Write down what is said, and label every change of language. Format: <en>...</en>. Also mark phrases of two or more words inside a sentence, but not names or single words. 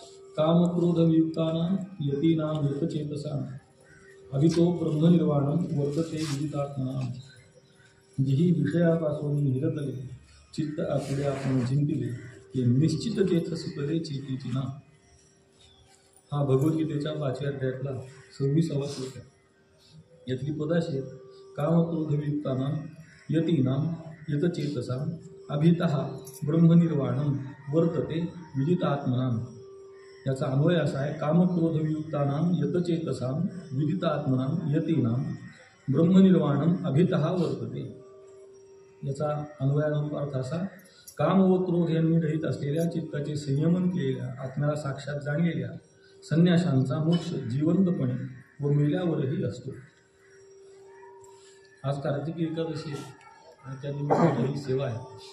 <sa>कामक्रोधवियुक्तानां यतीनां यतचेतसाम् अभितो ब्रह्मनिर्वाणं वर्धते विदितात्मनां.</sa> <mr>जिही विषयापासून निरतले चित्त आपुले आपण जिंकले ते निश्चित तेथ सुटले चेतीची ना. हा भगवद्गीतेच्या 5व्या अध्यायातला 26वा श्लोक आहे. यातली पदाशी आहेत.</mr> <sa>कामक्रोधवियुक्तानां यतीनां यतचेतसाम् अभितः ब्रह्मनिर्वाणं वर्तते विदितात्मनां.</sa> <mr>याचा अन्वय असा आहे.</mr> <sa>कामक्रोधवियुक्तानां यतचेतसां विदितात्मनां यतीनां ब्रह्मनिर्वाणं अभितः वर्तते.</sa> <mr>याचा अन्वयानुसार असा. काम व क्रोध यांनी रहित असलेल्या चित्ताचे संयमन केलेल्या आत्म्याला साक्षात जाणलेल्या संन्याशांचा मोक्ष जिवंतपणे व मेल्यावरही असतो. आज कार्तिकी एकादशी आणि त्या निमित्ताने ही सेवा आहे.</mr>